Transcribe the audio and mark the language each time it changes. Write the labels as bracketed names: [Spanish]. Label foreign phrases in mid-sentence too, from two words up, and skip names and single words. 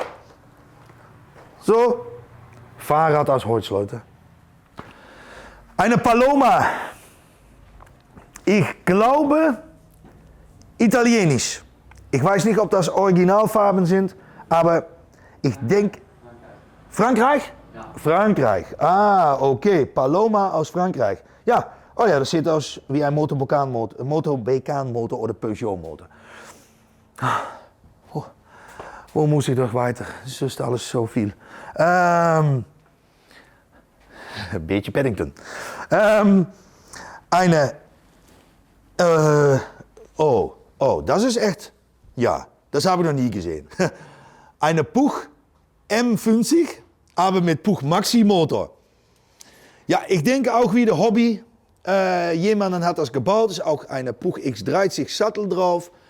[German] So, Fahrrad aus Holz, Leute. Eine Paloma. Ich glaube, italienisch. Ich weiß nicht, ob das Originalfarben sind, aber ich denke... [Dutch] Frankrijk? Ja. Frankrijk. [German] Ah, okay. Paloma aus Frankrijk. Ja, oh ja, das sieht aus wie ein Motor-BK-Motor oder Peugeot-Motor. Wo muss ich doch weiter? Es ist alles zo viel. [Dutch] Een beetje [German] Paddington. Das ist echt, ja, das habe ich noch nie gesehen. Eine Puch M50, aber mit Puch Maxi Motor. Ja, ich denke auch wieder Hobby. Jemand hat das gebaut, ist auch eine Puch X30 Sattel drauf.